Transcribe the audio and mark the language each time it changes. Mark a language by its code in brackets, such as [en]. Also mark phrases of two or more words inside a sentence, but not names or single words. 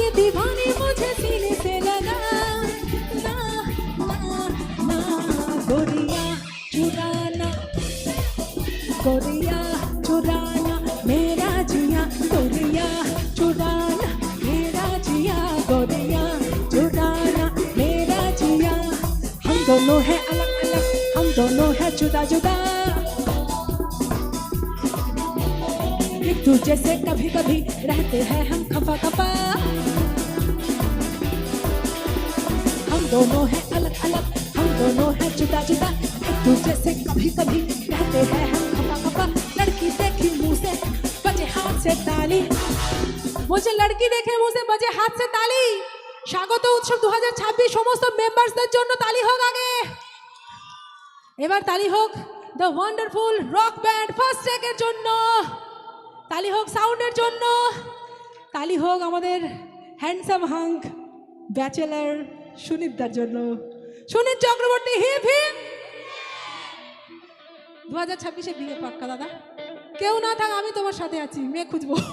[hi] दीवानी मुझे सीने से लगा ना ना ना गोरिया चुराना गोरिया चुराना मेरा जिया गोरिया चुराना मेरा जिया गोरिया चुराना मेरा जिया हम दोनों हैं अलग अलग हम दोनों हैं जुदा जुदा एक दूसरे से कभी कभी रहते हैं हम खफा खफा हम दोनों हैं अलग अलग हम दोनों हैं जुदा जुदा एक दूसरे से कभी कभी रहते हैं हम खफा खफा लड़की देखी मुंह से बजे हाथ से ताली मुझे लड़की देखे मुख से बजे हाथ से ताली [bn] স্বাগত উৎসব 2026 সমস্ত মেম্বারসদের জন্য তালি হোক আগে এবার তালি হোক দ্য ওয়ান্ডারফুল রক ব্যান্ড ফার্স্ট টেকের জন্য তালি হোক সাউন্ডের জন্য তালি হোক আমাদের [en] handsome hunk bachelor [bn] সুনীতদার জন্য সুনীত চক্রবর্তী [en] hip hip [bn] 2026-এ বিয়ে পাক্কা দাদা কেউ না থাক আমি তোমার সাথে আছি মেয়ে খুঁজবো